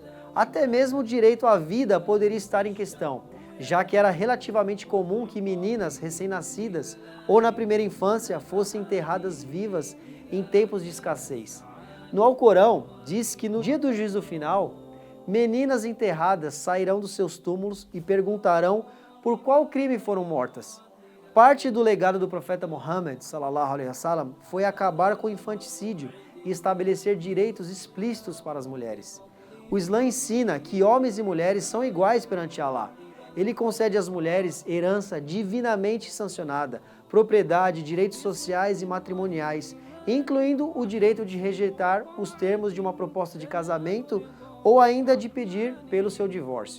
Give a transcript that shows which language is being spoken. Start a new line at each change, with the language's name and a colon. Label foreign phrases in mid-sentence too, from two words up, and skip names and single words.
Portuguese: Até mesmo o direito à vida poderia estar em questão, já que era relativamente comum que meninas recém-nascidas ou na primeira infância fossem enterradas vivas em tempos de escassez. No Alcorão, diz que no dia do juízo final, meninas enterradas sairão dos seus túmulos e perguntarão por qual crime foram mortas. Parte do legado do profeta Muhammad,
Arabic: صلى الله عليه وسلم,
Portuguese: foi acabar com o infanticídio e estabelecer direitos explícitos para as mulheres. O Islã ensina que homens e mulheres são iguais perante Allah. Ele concede às mulheres herança divinamente sancionada, propriedade, direitos sociais e matrimoniais, incluindo o direito de rejeitar os termos de uma proposta de casamento ou ainda de pedir pelo seu divórcio.